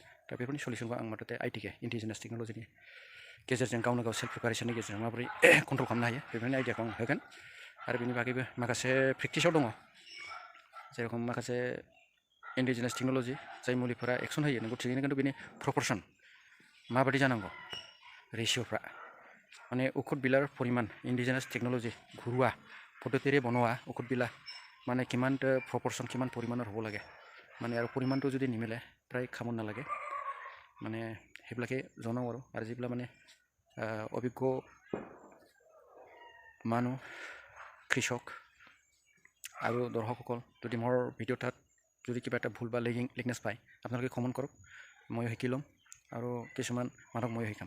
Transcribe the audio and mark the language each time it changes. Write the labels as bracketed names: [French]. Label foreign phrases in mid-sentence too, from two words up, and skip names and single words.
[Bodo] दा बेफोरनि सलिउसनखौ आं मथथे आइटिके [English] indigenous technologyনি [Bodo] गेजेरजों गावनो गाव [English] self preparationনি [Bodo] गेजेरजों माबोरै कन्ट्रल खालामनो हायो बेफोरनि आइडियाखौ आं होगोन। आरो बेनि बागैबो माखासे प्रेक्टिसाव दङ, जेरखम माखासे इन्डिजिनियास टेक्न'लजि जाय मुलिफोरा एक्सन होयो नंगौ थिगैनो, खिन्थु बेनि प्रपर्सन माबायदि जानांगौ, रेशिअ'फ्रा माने [Assamese] ঔষধ বিলাৰ পৰিমাণ [English] indigenous technology [Assamese] ঘৰুৱা পদ্ধতিৰে বনোৱা ঔষধবিলাক মানে কিমান প্ৰপৰ্চন কিমান পৰিমাণৰ হ'ব লাগে, মানে আৰু পৰিমাণটো যদি নিমিলে প্ৰায় খাব নালাগে। মানে সেইবিলাকে জনাওঁ আৰু যিবিলাক মানে অভিজ্ঞ মানুহ, কৃষক আৰু দৰ্শকসকল যদি মোৰ ভিডিঅ' তাত যদি কিবা এটা ভুল বা লিকনেছ পায় আপোনালোকে কমেণ্ট কৰক, ময়ো শিকি ল'ম আৰু কিছুমান মানুহক ময়ো শিকাম।